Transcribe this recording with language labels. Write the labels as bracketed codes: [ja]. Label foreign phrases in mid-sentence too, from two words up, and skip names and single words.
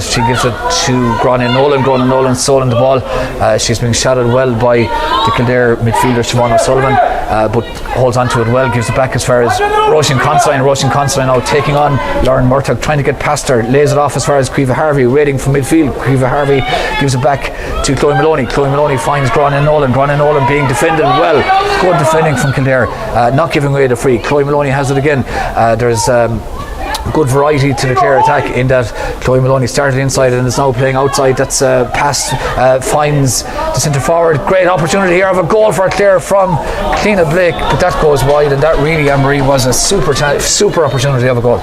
[en] She gives it to Gráinne Nolan. Gráinne Nolan stolen the ball. She's being shadowed well by the Kildare midfielder Siobhan O'Sullivan, but holds on to it well, gives it back as far as Roisin Considine. Roisin Considine now taking on Lauren Murtock, trying to get past her, lays it off as far as Caoimhe Harvey, waiting from midfield. Caoimhe Harvey gives it back to Chloe Maloney. Chloe Maloney finds Gráinne Nolan. Gráinne Nolan being defended well. Good defending from Kildare, not giving away the free. Chloe Maloney has it again. There's good variety to the Clare attack in that Chloe Maloney started inside and is now playing outside. That's pass finds the centre forward. Great opportunity here of a goal for Clare from Cliona Blake, but that goes wide, and that really, Anne-Marie, was a super opportunity of a goal.